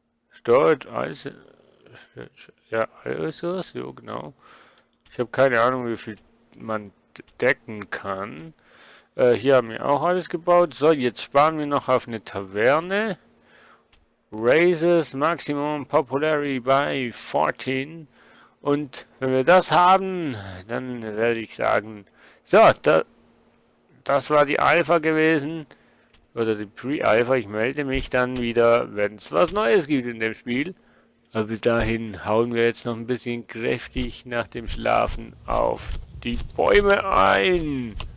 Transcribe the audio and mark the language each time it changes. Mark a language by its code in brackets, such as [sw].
[de] Steuert Eis. Ja, also, so genau. Ich habe keine Ahnung, wie viel man decken kann. Hier haben wir auch alles gebaut. So, jetzt sparen wir noch auf eine Taverne. [en] Raises Maximum Popularity by 14. [de] Und wenn wir das haben, dann werde ich sagen, so, das war die Alpha gewesen. Oder die Pre-Alpha. Ich melde mich dann wieder, wenn es was Neues gibt in dem Spiel. Aber bis dahin hauen wir jetzt noch ein bisschen kräftig nach dem Schlafen auf die Bäume ein.